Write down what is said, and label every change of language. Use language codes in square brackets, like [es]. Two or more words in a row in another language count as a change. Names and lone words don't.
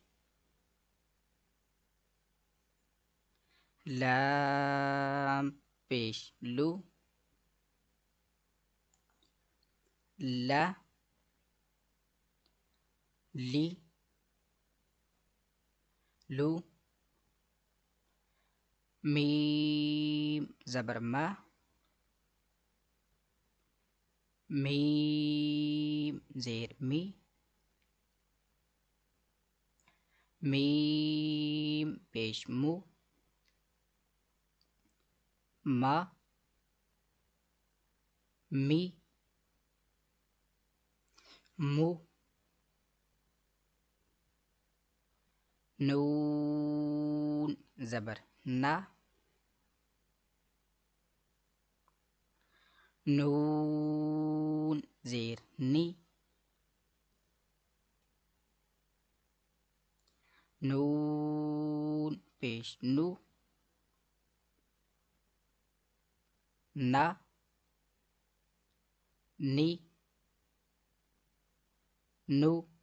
[ur] لام پیش لو، لا لی لو، میم زبر ما، میم زیر می، میم پیش مو، ما می مو، نون زبر نا، نون زیر نی، نون پیش نو، نا نی نو،